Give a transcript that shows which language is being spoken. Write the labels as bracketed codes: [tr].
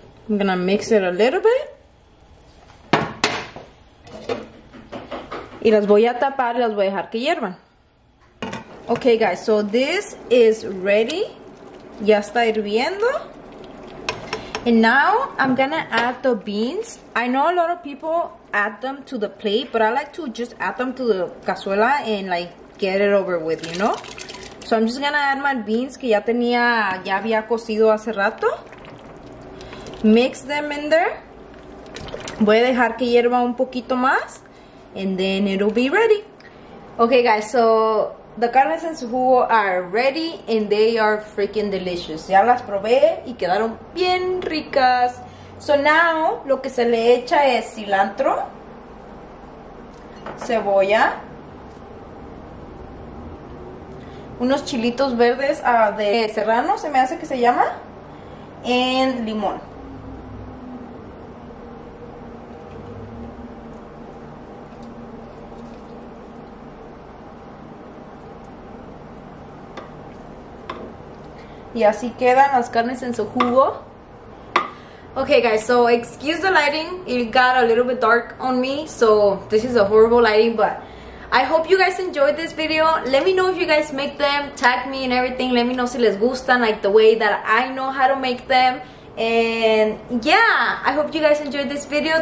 [en] I'm gonna mix it a little bit. [es] Y las voy a tapar y las voy a dejar que hiervan. [en] Okay guys, so this is ready. [es] Ya está hirviendo. [en] And now I'm gonna add the beans. I know a lot of people add them to the plate, but I like to just add them to the cazuela and like get it over with, you know? So I'm just gonna add my beans [es] que ya había cocido hace rato. [en] Mix them in there. [es] Voy a dejar que hierva un poquito más. [en] And then it'll be ready. Okay guys, so the carnes en su jugo are ready and they are freaking delicious. [es] Ya las probé y quedaron bien ricas. [en] So now [es] lo que se le echa es cilantro, cebolla, unos chilitos verdes de serrano, se me hace que se llama, y limón. Y así quedan las carnes en su jugo. [en] Okay guys, so excuse the lighting, it got a little bit dark on me, so this is a horrible lighting, but I hope you guys enjoyed this video. Let me know if you guys make them, tag me and everything. Let me know [es] si les gustan, [en] like the way that I know how to make them. And yeah, I hope you guys enjoyed this video.